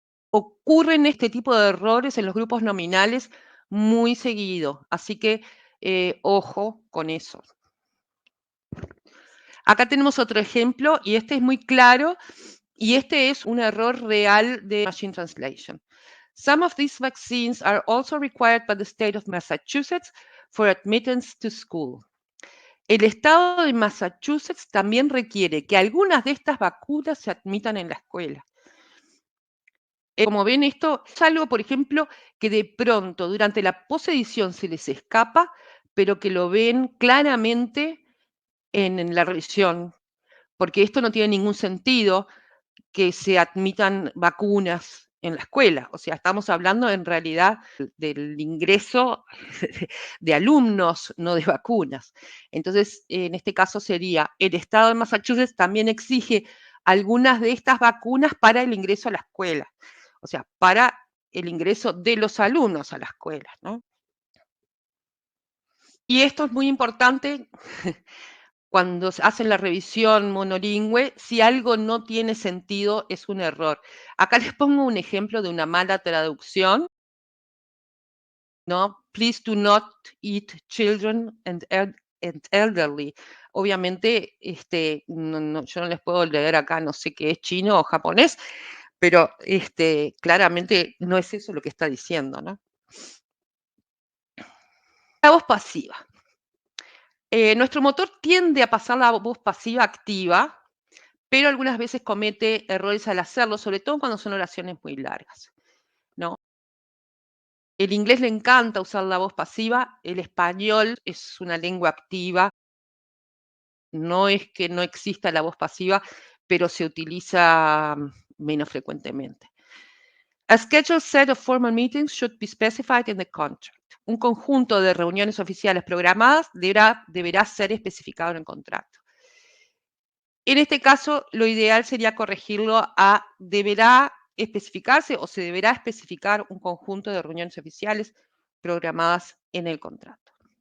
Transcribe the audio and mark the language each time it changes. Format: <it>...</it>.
<es>Ocurren este tipo de errores en los grupos nominales muy seguido, así que ojo con eso. Acá tenemos otro ejemplo y este es muy claro y este es un error real de Machine Translation.</es> <en>Some of these vaccines are also required by the state of Massachusetts for admittance to school.</en> <es>El estado de Massachusetts también requiere que algunas de estas vacunas se admitan en la escuela. Como ven, esto es algo, por ejemplo, que de pronto durante la posedición se les escapa, pero que lo ven claramente en la revisión, porque esto no tiene ningún sentido que se admitan vacunas en la escuela. O sea, estamos hablando en realidad del ingreso de alumnos, no de vacunas. Entonces, en este caso sería, el estado de Massachusetts también exige algunas de estas vacunas para el ingreso a la escuela. O sea, para el ingreso de los alumnos a la escuela, ¿no? Y esto es muy importante cuando hacen la revisión monolingüe, si algo no tiene sentido, es un error. Acá les pongo un ejemplo de una mala traducción, ¿no?</es> <en>Please do not eat children and elderly.</en> <es>Obviamente, yo no les puedo leer acá, no sé qué es chino o japonés, pero claramente no es eso lo que está diciendo, ¿no? La voz pasiva. Nuestro motor tiende a pasar la voz pasiva activa, pero algunas veces comete errores al hacerlo, sobre todo cuando son oraciones muy largas, ¿no? El inglés le encanta usar la voz pasiva, el español es una lengua activa, no es que no exista la voz pasiva, pero se utiliza menos frecuentemente.</es> <en>A scheduled set of formal meetings should be specified in the contract.</en> <es>Un conjunto de reuniones oficiales programadas deberá ser especificado en el contrato. En este caso, lo ideal sería corregirlo a deberá especificarse o se deberá especificar un conjunto de reuniones oficiales programadas en el contrato.</es>